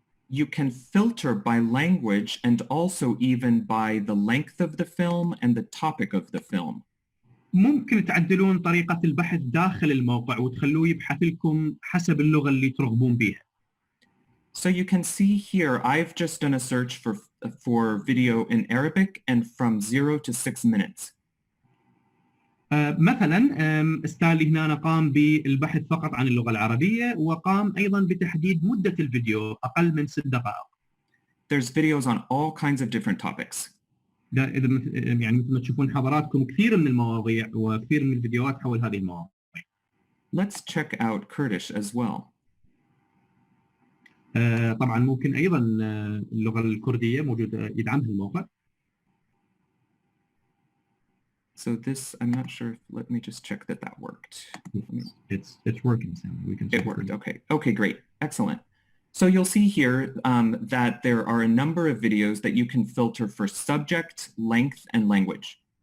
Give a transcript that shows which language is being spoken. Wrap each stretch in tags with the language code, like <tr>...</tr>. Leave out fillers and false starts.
<en>You can filter by language and also even by the length of the film and the topic of the film.</en> <ar>ممكن تعدلون طريقة البحث داخل الموقع وتخلوه يبحث لكم حسب اللغة اللي ترغبون بها.</ar> <en>So you can see here, I've just done a search for video in Arabic and from 0 to 6 minutes.</en> <ar>مثلا ستانلي هنا قام بالبحث فقط عن اللغة العربية، وقام أيضا بتحديد مدة الفيديو أقل من 6 دقائق.</ar> <en>There's videos on all kinds of different topics.</en> <ar>إذا يعني مثل ما تشوفون حضراتكم كثير من المواضيع وكثير من الفيديوهات حول هذه المواضيع.</ar> <en>Let's check out Kurdish as well.</en> <ar>طبعا ممكن أيضا اللغة الكردية موجودة يدعمها الموقع.</ar> <en>So this, I'm not sure. Let me just check that that worked. It's working, Sam. We can. It worked. Okay. Okay. Great. Excellent. So you'll see here that there are a number of videos that you can filter for subject, length, and language.</en>